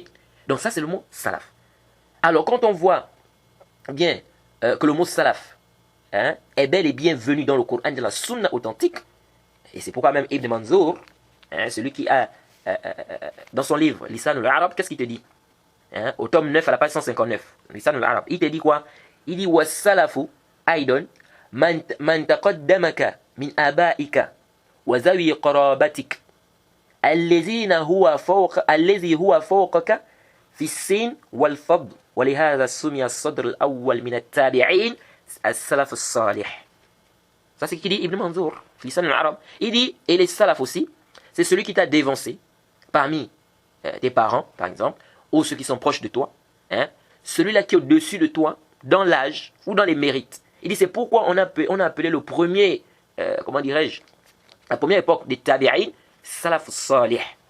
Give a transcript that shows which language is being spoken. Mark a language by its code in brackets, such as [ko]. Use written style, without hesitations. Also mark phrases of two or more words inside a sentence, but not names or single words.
[fr] Donc ça, c'est le mot salaf. Alors, quand on voit bien que le mot salaf est bel et bien venu dans le Coran de la Sunna authentique, et c'est pourquoi même Ibn Manzour, celui qui a, dans son livre, Lisan al-Arab, qu'est-ce qu'il te dit au tome 9 à la page 159, Lisan al-Arab, il te dit quoi? [ar] Il dit وسلف أيضا من تقدمك من آبائك وذوي قرابتك الذي هو فوقك في السن والفضل ولهذا سمي الصدر الأول من التابعين السلف الصالح. [fr] Ça c'est ce qu'il dit Ibn Manzour, Lisan al-Arab. Il dit, et les salaf aussi, c'est celui qui t'a dévancé parmi tes parents, par exemple, ou ceux qui sont proches de toi, celui-là qui est au-dessus de toi, dans l'âge ou dans les mérites. Il dit, c'est pourquoi on a appelé le premier, comment dirais-je, la première époque des tabi'in, [ar] Salaf Salih.